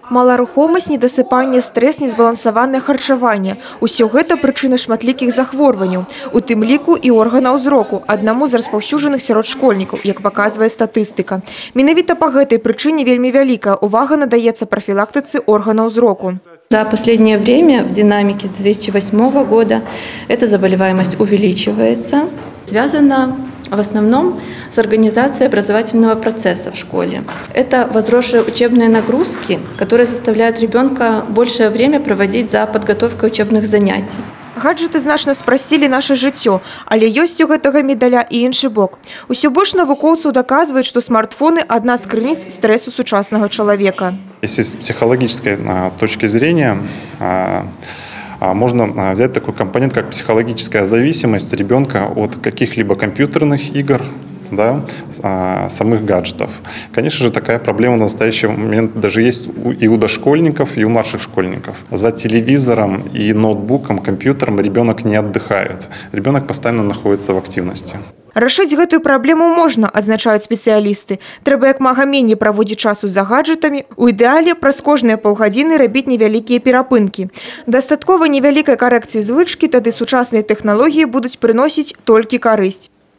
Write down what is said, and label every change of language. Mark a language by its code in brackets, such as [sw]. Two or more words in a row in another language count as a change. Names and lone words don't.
[be] Маларухомасць, недасыпанне, стрэс, незбалансаванае харчаванне. Усё гэта прычына шматлікіх захворванняў, у тым ліку і органаў зроку, аднаму з распаўсюджаных сярод школьнікаў, як паказвае статыстыка. Менавіта па гэтай прычыне вельмі вялікая увага надаецца прафілактыцы органаў зроку. [ru] За последнее время в динамике с 2008 года эта заболеваемость увеличивается. Связана в основном с организацией образовательного процесса в школе. Это возросшие учебные нагрузки, которые заставляют ребенка большее время проводить за подготовкой учебных занятий. [be] Гаджеты значна спрасцілі наше жыццё, але ёсць у гэтага медаля і іншы бок. Усё больш навукоўцаў даказваюць, што смартфоны – адна з крыніц стрэсу сучаснага чалавека. [ru] Если с психологической точки зрения, можно взять такой компонент, как психологическая зависимость ребенка от каких-либо компьютерных игр, да, самых гаджетов. Конечно же, такая проблема на настоящий момент даже есть и у дошкольников, и у младших школьников. За телевизором и ноутбуком, компьютером ребенок не отдыхает. Ребенок постоянно находится в активности. [be] Рашыць гэтую праблему можна, адзначаюць спецыялісты. Трэба як мага меней праводзіць часу за гаджетамі, у ідэале праз кожныя паўгадзіны рабіць невялікія перапынкі. Дастаткова невялікай карэкцыі звычкі, тады сучасныя тэхналогіі будуць прыносіць толькі карысць.